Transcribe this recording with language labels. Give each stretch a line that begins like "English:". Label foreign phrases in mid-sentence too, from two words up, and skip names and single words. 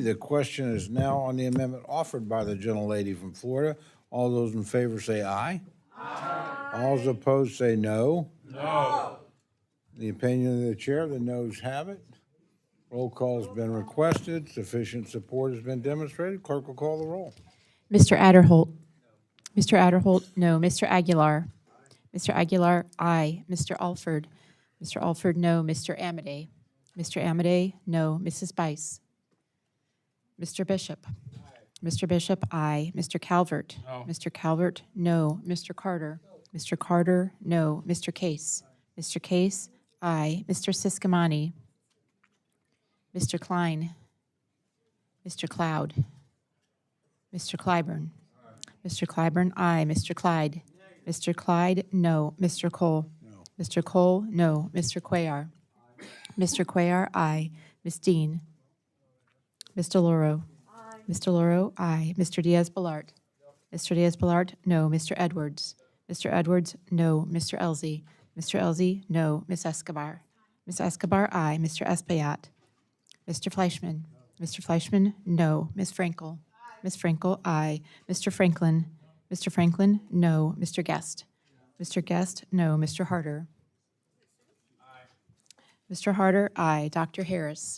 English: The question is now on the amendment offered by the gentlelady from Florida. All those in favor say aye. Aye. All those opposed say no. No. The opinion of the chair, the noes have it. Roll call has been requested. Sufficient support has been demonstrated. Clerk will call the roll. Mr. Adderholt. Mr. Adderholt, no. Mr. Aguilar. Mr. Aguilar, aye. Mr. Alford. Mr. Alford, no. Mr. Amadei. Mr. Amadei, no. Mrs. Bice. Mr. Bishop. Mr. Bishop, aye. Mr. Calvert. No. Mr. Calvert, no. Mr. Carter. Mr. Carter, no. Mr. Case. Mr. Case, aye. Mr. Siscomani. Mr. Klein. Mr. Cloud. Mr. Clyburn. Mr. Clyburn, aye. Mr. Clyde. Mr. Clyde, no. Mr. Cole. No. Mr. Cole, no. Mr. Cuellar. Mr. Cuellar, aye. Ms. Dean. Mr. Loro. Mr. Loro, aye. Mr. Diaz-Balart. Mr. Diaz-Balart, no. Mr. Edwards. Mr. Edwards, no. Mr. Elzey. Mr. Elzey, no. Ms. Escobar. Ms. Escobar, aye. Mr. Espaillat. Mr. Fleischman. Mr. Fleischman, no. Ms. Frankel. Ms. Frankel, aye. Mr. Franklin. Mr. Franklin, no. Mr. Guest. Mr. Guest, no. Mr. Harder. Mr. Harder, aye. Dr. Harris.